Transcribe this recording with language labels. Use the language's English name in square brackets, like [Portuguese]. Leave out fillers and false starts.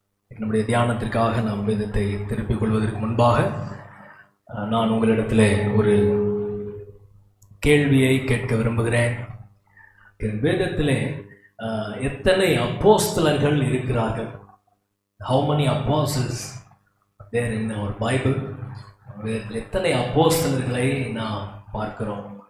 [Tamil] நம்முடைய தியானத்திற்காக நாம் வேதத்தை திருப்பிக் கொள்வதற்கு முன்பாக நான் உங்களிடத்தில் ஒரு கேள்வியை கேட்க விரும்புகிறேன். வேதத்திலே எத்தனை அப்போஸ்தலர்கள் இருக்கிறார்கள்? [English] How many apostles there in our Bible? [Tamil] வேதத்தில் எத்தனை அப்போஸ்தலர்களை நாம் பார்க்கிறோம்?